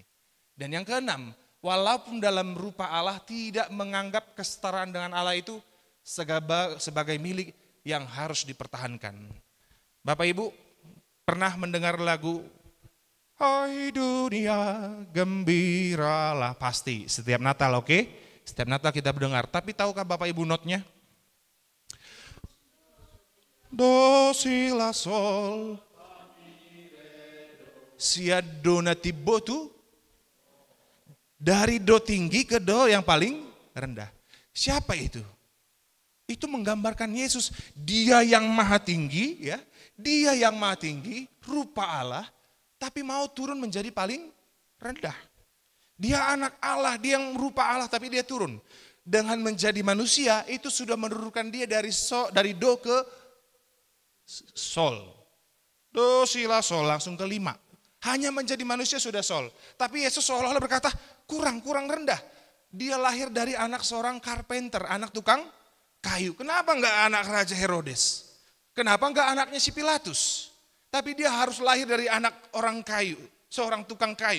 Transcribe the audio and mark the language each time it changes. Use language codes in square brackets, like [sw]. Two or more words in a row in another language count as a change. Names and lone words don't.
[id] Dan yang keenam, walaupun dalam rupa Allah tidak menganggap kesetaraan dengan Allah itu sebagai milik yang harus dipertahankan. Bapak Ibu pernah mendengar lagu Hai dunia gembiralah? Pasti setiap Natal, oke? Setiap Natal kita mendengar. Tapi tahukah Bapak Ibu notnya? Do si la sol si do nati bo tu, dari do tinggi ke do yang paling rendah. Siapa itu? Itu menggambarkan Yesus. Dia yang maha tinggi, ya. Dia yang maha tinggi, rupa Allah, tapi mau turun menjadi paling rendah. Dia anak Allah, dia yang rupa Allah, tapi dia turun. Dengan menjadi manusia, itu sudah menurunkan dia dari do ke sol. Do, si, la, sol, langsung ke 5. Hanya menjadi manusia sudah sol. Tapi Yesus seolah-olah berkata, kurang rendah. Dia lahir dari anak seorang carpenter, anak tukang kayu. Kenapa enggak anak Raja Herodes? Kenapa enggak anaknya si Pilatus? Tapi dia harus lahir dari anak orang kayu, seorang tukang kayu.